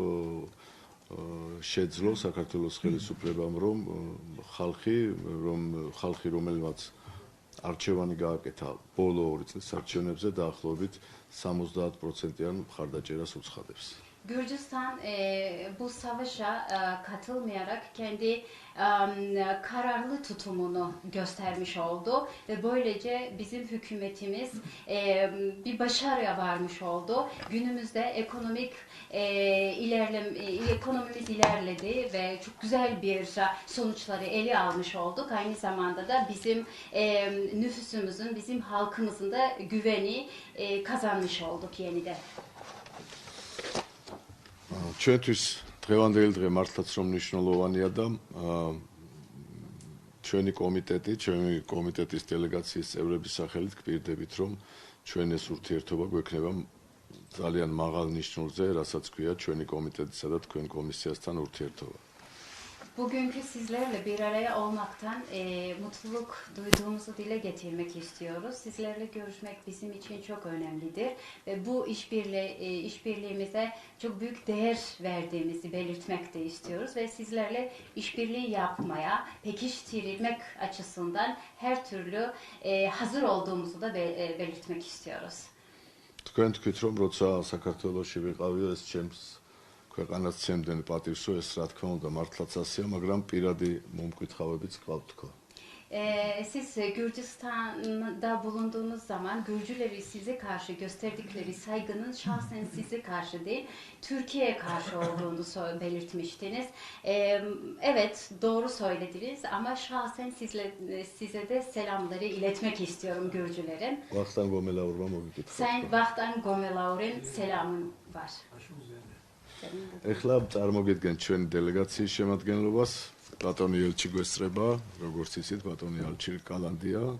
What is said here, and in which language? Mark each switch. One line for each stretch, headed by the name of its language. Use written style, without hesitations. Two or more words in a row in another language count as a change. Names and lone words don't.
Georgian: შეძლო საქართველოს ხელისუფლებამ რომ ხალხი რომელმაც არჩევანი გააკეთა ბოლო 2 წლის არჩევნებზე დაახლოებით 70%-იან მხარდაჭერას უცხადებს.
Turkish: Gürcistan bu savaşa katılmayarak kendi kararlı tutumunu göstermiş oldu ve böylece bizim hükümetimiz bir başarıya varmış oldu. Günümüzde ekonomimiz ilerledi ve çok güzel bir sonuçları ele almış olduk. Aynı zamanda da bizim nüfusumuzun, bizim halkımızın da güveni kazanmış olduk yeniden.
Georgian: ჩვენთვის დღევანდელი დღე მართლაც რომ მნიშვნელოვანია და ჩვენი კომიტეტის დელეგაციის წევრების სახელით გპირდებით რომ ჩვენ ეს ურთიერთობა გვექნება ძალიან მაღალ ნიშნულზე, რასაც ქვია ჩვენი კომიტეტისა და თქვენ კომისიასთან ურთიერთობა.
Turkish: Bugünkü sizlerle bir araya olmaktan mutluluk duyduğumuzu dile getirmek istiyoruz. Sizlerle görüşmek bizim için çok önemlidir ve bu işbirliğimize çok büyük değer verdiğimizi belirtmek de istiyoruz ve sizlerle işbirliği yapmaya, pekiştirmek açısından her türlü hazır olduğumuzu da belirtmek istiyoruz.
Georgian: თქვენ თქვით რომ როცა საქართველოში ვიყავი ეს ჩემს ქვეყანას ცემდნენ პატივსო ეს რა თქმა უნდა მართლაც ასეა, მაგრამ პირადი მომკითხავებიც გყავთ თქო.
Turkish: Siz Gürcistan'da bulunduğunuz zaman Gürcüleri size karşı gösterdikleri saygının şahsen size karşı değil, Türkiye'ye karşı olduğunu belirtmiştiniz. Evet, doğru söylediniz ama şahsen size de selamları iletmek istiyorum Gürcülerin.
Georgian: ვახტანგ გომელაურმა მოგიკითხა.
Turkish: Sayın Vahtan Gomelauren selamın var.
Georgian: ეხლა წარმოგიდგენთ ჩვენი დელეგაციის შემადგენლობას. ბატონი ელჩი გვესწრება, როგორც იცით, ბატონი ელჩი კალანდია